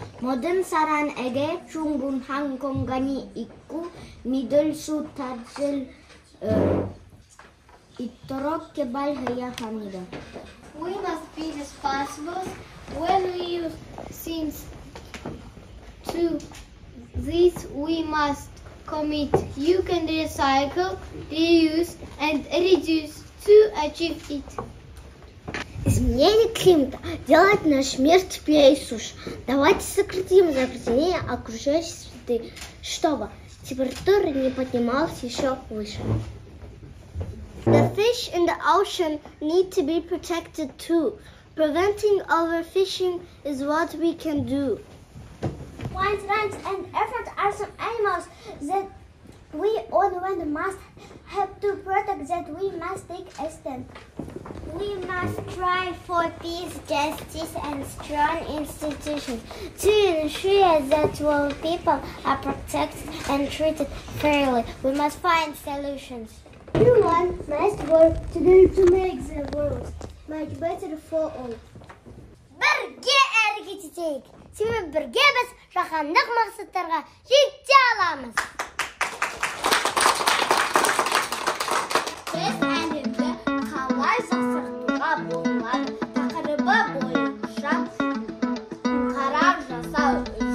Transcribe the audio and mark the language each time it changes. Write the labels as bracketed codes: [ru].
[en] Modern saran ege chungun hangkongani iku middle su tajil itorok kebal haya hamida. We must be responsible when we use things. To this we must commit. You can recycle, reuse and reduce to achieve it. [ru] Изменение климата делает наш мир теплее и суше. Давайте сократим загрязнение окружающей среды, чтобы температура не поднималась еще выше. [en] The fish in the ocean need to be protected too. Preventing overfishing is what we can do. Wild rats and elephants are some animals that we all must have to protect, that we must take a stand. We must strive for peace, justice, and strong institutions to ensure that all people are protected and treated fairly. We must find solutions. Everyone must work together to make the world much better for all. [kk] Бірге әрекет етейік. Себебі бірге біз жаһандық мақсаттарға жете аламыз. Biz әлемді қалай жақсартуға болады тақырыбы бойынша қарар жасау